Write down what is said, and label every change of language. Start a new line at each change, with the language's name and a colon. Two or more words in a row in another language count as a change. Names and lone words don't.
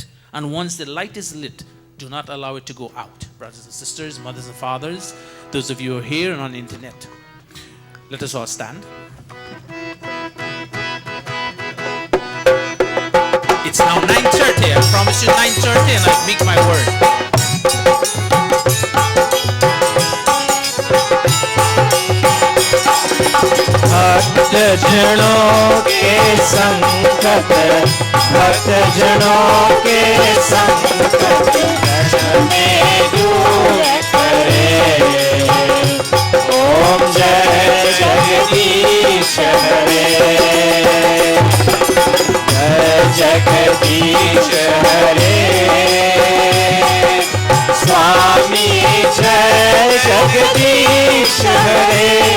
English: And once the light is lit, do not allow it to go out. Brothers and sisters, mothers and fathers, those of you who are here and on the internet, let us all stand. It's now 9:30. I promise you 9:30, and I'll make my word.
Hindi: भक्त जनों के संकट, भक्त जनों के संकट क्षण में दूर करे। ओम जय जगदीश हरे, जय जगदीश हरे, स्वामी जय जगदीश हरे।